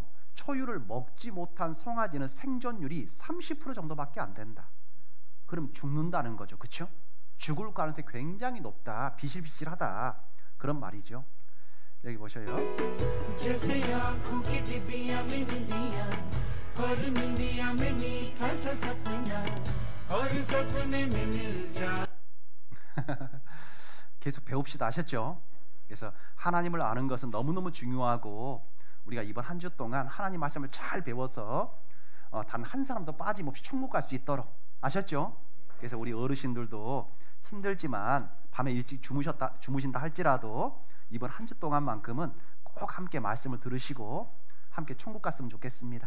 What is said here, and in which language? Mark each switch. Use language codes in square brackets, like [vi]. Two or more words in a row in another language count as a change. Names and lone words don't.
[ko] 초유를 먹지 못한 송아지는 생존율이 30% 정도밖에 안 된다. 그럼 죽는다는 거죠. 그렇죠? 죽을 가능성이 굉장히 높다. 비실비실하다. 그런 말이죠. 여기 보셔요. [hi] और निंदिया में मीठा सा सपना और सपने में मिल जा. [ko] 계속 배웁시다. 아셨죠? 그래서 하나님을 아는 것은 너무너무 중요하고 우리가 이번 한 주 동안 하나님 말씀을 잘 배워서 단 한 사람도 빠짐없이 천국 갈 수 있도록. 아셨죠? 그래서 우리 어르신들도 힘들지만 밤에 일찍 주무신다 할지라도 이번 한 주 동안만큼은 꼭 함께 말씀을 들으시고 함께 천국 갔으면 좋겠습니다.